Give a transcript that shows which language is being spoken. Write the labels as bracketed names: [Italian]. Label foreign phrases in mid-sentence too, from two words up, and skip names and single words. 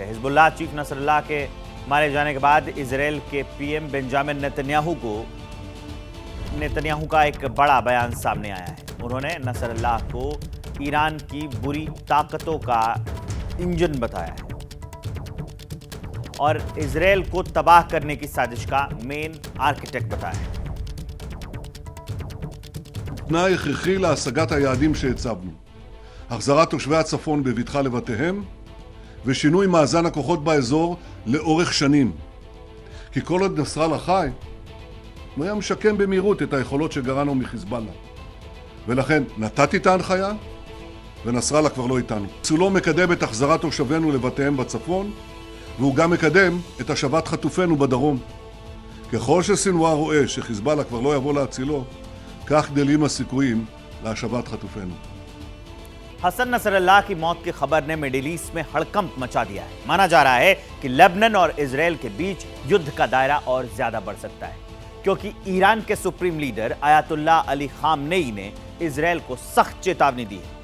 [Hindi] हिजबुल्लाह चीफ नसरल्लाह के मारे जाने के बाद इजरायल के पीएम बेंजामिन नेतन्याहू का एक बड़ा बयान सामने आया है। उन्होंने नसरल्लाह को ईरान की बुरी ताकतों का इंजन बताया है और इजरायल को तबाह करने की साजिश का [English] main architect [Hindi] बताया है। [Hebrew] תנאי הכרחי להשגת היעדים שהצבנו. החזרת תושבי הצפון בבטחה לבתיהם ושינוי מאזן הכוחות באזור לאורך שנים. כי כל עוד נסראללה חי, הוא היה משקם במהירות את היכולות שגרענו מחיזבאללה. ולכן נתתי את ההנחיה, ונסראללה כבר לא איתנו. הוא לא מקדם את החזרת תושבינו לבתיהם בצפון, והוא גם מקדם את השבת חטופינו בדרום. ככל שסינואר רואה שחיזבאללה כבר לא יבוא להצילו, כך גדלים הסיכויים להשבת חטופינו. [Hindi] हसन नसरल्लाह की मौत की खबर ने मिडिल ईस्ट में हड़कंप मचा दिया है। माना जा रहा है कि लेबनान और इजरायल के बीच युद्ध का दायरा और ज्यादा बढ़ सकता है, क्योंकि ईरान के [English] supreme leader [Hindi] आयतुल्लाह अली खामनेई ने इजरायल को सख्त चेतावनी दी है।